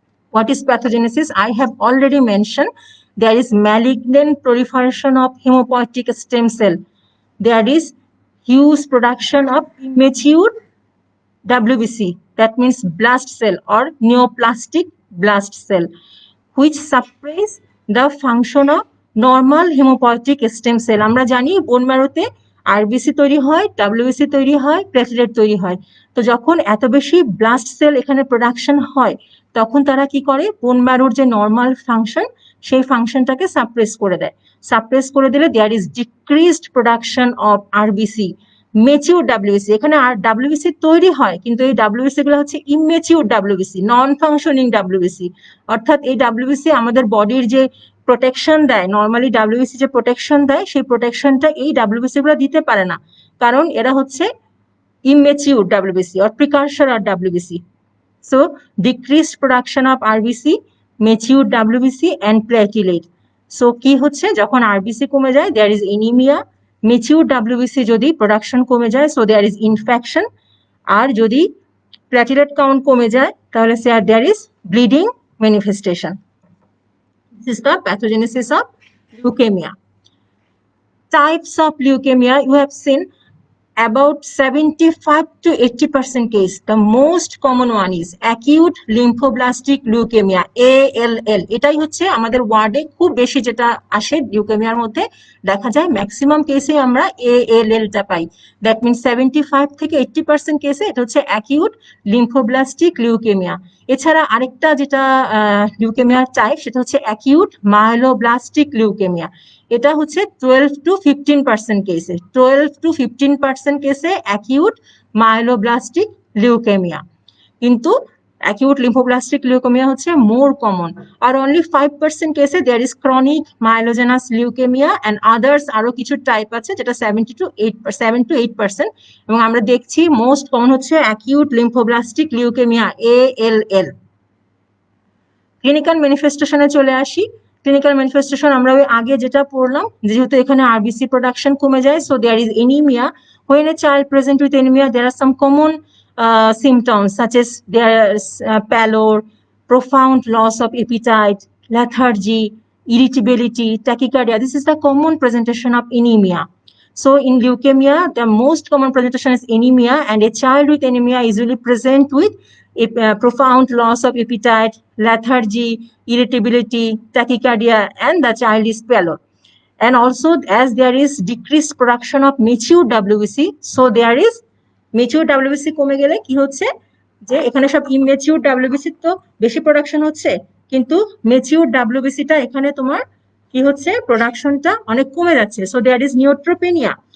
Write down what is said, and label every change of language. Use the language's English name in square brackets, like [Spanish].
[English] What is pathogenesis? I have already mentioned, there is malignant proliferation of hemopoietic stem cell. There is huge production of immature WBC, that means blast cell or neoplastic blast cell, which suppress the function of normal hemopoietic stem cell. [Bangla] আমরা জানি বোন ম্যারোতে RBC তৈরি হয়, WBC তৈরি হয়, platelet তৈরি হয়। তো যখন এত বেশি ব্লাস্ট সেল এখানে প্রোডাকশন হয়, তখন তারা কি করে, বোন ম্যারোর যে নর্মাল ফাংশন, সেই ফাংশনটাকে সাপ্রেস করে দেয়। সাপ্রেস করে দিলে [English] There is decreased production of RBC, mature WBC. [Bangla] এখানে আর ডাব্লিউবিসি তৈরি হয়, কিন্তু এই ডাব্লিউবিসি গুলো হচ্ছে ইমেচিউর ডাব্লিউবিসি, নন ফাংশনিং ডাব্লিউবিসি। অর্থাৎ এই ডাব্লিউবিসি আমাদের বডির যে প্রোটেকশন দেয়, নর্মালি ডাব্লিউবিসি যে প্রোটেকশন দেয় সেই প্রোটেকশনটা এই ডাব্লিউবিসি গুলো দিতে পারে না, কারণ এরা হচ্ছে [English] immature WBC or precursor of WBC. So decreased production of RBC, mature WBC and platelet. [Bangla] So কি হচ্ছে, যখন RBC কমে যায় [English] there is anemia, [Bangla] mature WBC যদি প্রোডাকশন কমে যায় [English] so there is infection, [Bangla] আর যদি platelet count কমে যায় তাহলে [English] there is bleeding manifestation. This is the pathogenesis of leukemia. Types of leukemia, you have seen about 75 to 80% case. The most common one is acute lymphoblastic leukemia, ALL. [Bangla] এটাই হচ্ছে আমাদের ওয়ার্ডে খুব বেশি যেটা আসে লিউকেমিয়ার মধ্যে দেখা যায়, ম্যাক্সিমাম কেসে আমরা ALL টা পাই। দ্যাট মিনস 75 থেকে 80% কেসে এটা হচ্ছে অ্যাকিউট লিম্ফোব্লাস্টিক লিউকেমিয়া। এছাড়া আরেকটা যেটা লিউকেমিয়ার টাইপ সেটা হচ্ছে অ্যাকিউট মায়োলোব্লাস্টিক লিউকেমিয়া। এটা হচ্ছে 12 to 15% কেসে, 12 to 15% কেসে অ্যাকিউট মায়োলোব্লাস্টিক লিউকেমিয়া। কিন্তু acute lymphoblastic leukemia হচ্ছে [English] more common, [Bangla] আর only 5% কেসে [English] there is chronic myelogenous leukemia and others [Bangla] আরো কিছু টাইপ আছে যেটা 7 to 8%, এবং আমরা দেখছি মোস্ট কমন হচ্ছে acute lymphoblastic leukemia, ALL। Clinical ম্যানিফেস্টেশনে চলে আসি। ক্লিনিক্যাল ম্যানিফেস্টেশন আমরা ওই আগে যেটা পড়লাম, যেহেতু এখানে আরবিসি প্রোডাকশন কমে যায় [English] so there is anemia. When a child present with anemia there are some common symptoms such as there is pallor, profound loss of appetite, lethargy, irritability, tachycardia. This is the common presentation of anemia. So in leukemia the most common presentation is anemia, and a child with anemia usually present with a profound loss of appetite, lethargy, irritability, tachycardia, and the child is pallor. And also as there is decreased production of mature WBC, [Bangla] so there is mature WBC কমে গেলে কি হচ্ছে যে এখানে সব immature WBC তো বেশি production হচ্ছে, কিন্তু মেচিউর WBCটা এখানে তোমার কি হচ্ছে প্রোডাকশনটা অনেক কমে যাচ্ছে, [English] So there is neutropenia.